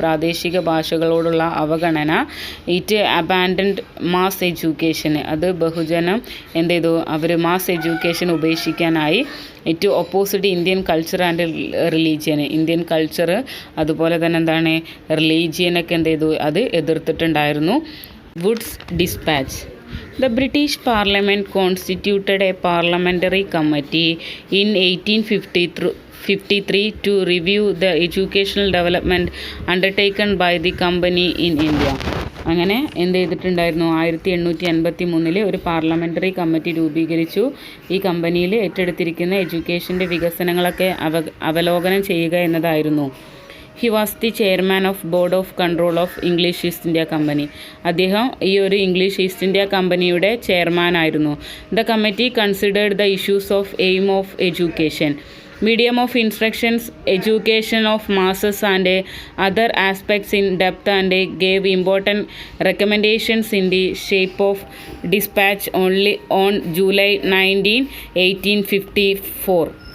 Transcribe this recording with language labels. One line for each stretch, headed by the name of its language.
Malayalam: പ്രാദേശിക ഭാഷകളോടുള്ള അവഗണന.
English: It abandoned mass എഡ്യൂക്കേഷന്.
Malayalam: അത് ബഹുജനം എന്ത് ചെയ്തു, അവർ mass education ഉപേക്ഷിക്കാനായി.
English: It opposite Indian culture and religion.
Malayalam: Indian culture അതുപോലെ തന്നെ എന്താണ് റിലീജിയനൊക്കെ എന്ത് ചെയ്തു, അത് എതിർത്തിട്ടുണ്ടായിരുന്നു.
English: Wood's dispatch. The British Parliament constituted a parliamentary committee in 1853 to review the educational development undertaken by the company in India.
Malayalam: അങ്ങനെ എന്ത് ചെയ്തിട്ടുണ്ടായിരുന്നു, 1853 ഒരു പാർലമെൻ്ററി കമ്മിറ്റി രൂപീകരിച്ചു. ഈ കമ്പനിയിൽ ഏറ്റെടുത്തിരിക്കുന്ന എഡ്യൂക്കേഷൻ്റെ വികസനങ്ങളൊക്കെ അവലോകനം ചെയ്യുക എന്നതായിരുന്നു.
English: He was the chairman of board of control of English East India company.
Malayalam: അദ്ദേഹം ഈ ഒരു ഇംഗ്ലീഷ് ഈസ്റ്റ് ഇന്ത്യ കമ്പനിയുടെ ചെയർമാനായിരുന്നു.
English: The committee considered the issues of aim of education. medium of instructions, education of masses and other aspects in depth, and gave important recommendations in the shape of dispatch only on July 19, 1854.